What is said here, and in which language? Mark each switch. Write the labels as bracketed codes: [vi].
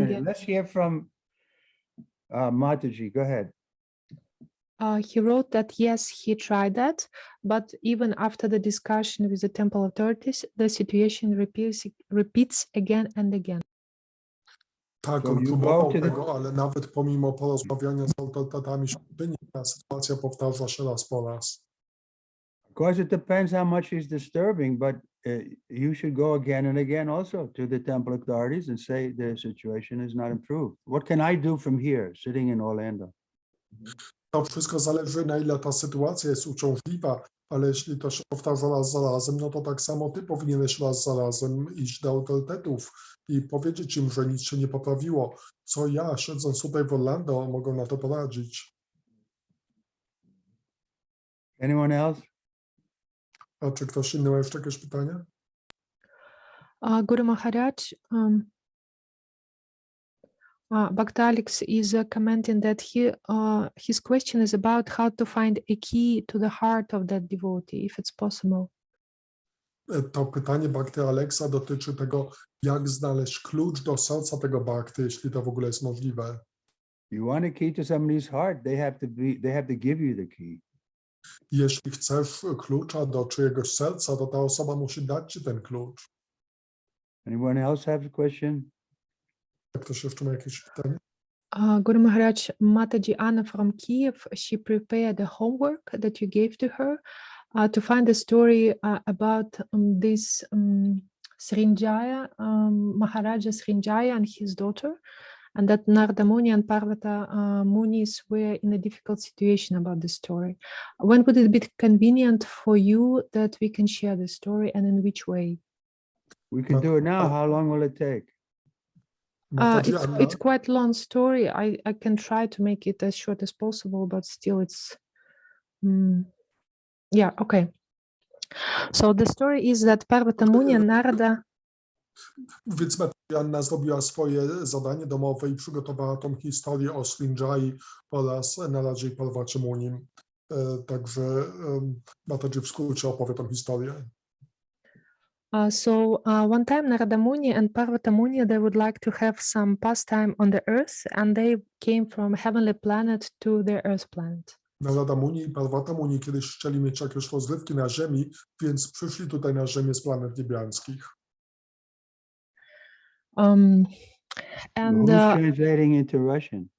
[en] minute. again. Let's hear from Mataji. Go ahead. He wrote that yes, he tried that, but even after the discussion with the temple authorities, the situation repeats again and again. [pl] Tak, [en] So [pl] on [en] you [pl] próbował [en] go to the- [pl] tego, ale nawet pomimo porozmawiania z autorytetami świątyni, ta sytuacja powtarza się raz po raz. [en] Of course, it depends how much he's disturbing, but you should go again and again also to the temple authorities and say the situation is not improved. What can I do from here, sitting in Orlando? [pl] To wszystko zależy, na ile ta sytuacja jest uciążliwa, ale jeśli to się powtarza raz za razem, no to tak samo ty powinieneś raz za razem iść do autorytetów i powiedzieć im, że nic się nie poprawiło. Co ja, siedząc tutaj w Orlando, mogę na to poradzić? [en] Anyone else? [pl] A czy ktoś inny ma jeszcze jakieś pytania? [en] Guru Maharaj, Bhakta Alex is commenting that his question is about how to find a key to the heart of that devotee, if it's possible. [pl] To pytanie Bhakty Alexa dotyczy tego, jak znaleźć klucz do serca tego Bhakty, jeśli to w ogóle jest możliwe. [en] You want a key to somebody's heart, they have to give you the key. [pl] Jeśli chcesz klucza do czyjegoś serca, to ta osoba musi dać ci ten klucz. [en] Anyone else have a question? [pl] Ktoś jeszcze ma jakieś pytanie? [en] Guru Maharaj, Mataji Anna from Kiev, she prepared the homework that you gave to her to find a story about this Srinjaya, Maharaja Srinjaya and his daughter, and that Narada Muni and Parvata Munis were in a difficult situation about the story. When would it be convenient for you that we can share the story, and in which way? We can do it now. How long will it take? Mataji Anna, It's quite long story. I can try to make it as short as possible, but still it's yeah, okay. So the story is that Parvata Muni and Narada. [pl] Więc Mataji Anna zrobiła swoje zadanie domowe i przygotowała tą historię o Srinjai oraz Naradzie i Parvacie Munim. Także Mataji w skrócie opowie tą historię. [en] One time Narada Muni and Parvata Muni, they would like to have some pastime on the earth, and they came from heavenly planet to their earth planet. [pl] Narada Muni i Parvata Muni kiedyś chcieli mieć jakieś rozrywki na Ziemi, więc przyszli tutaj na Ziemię z planet niebiańskich. [en] And Who's translating into Russian?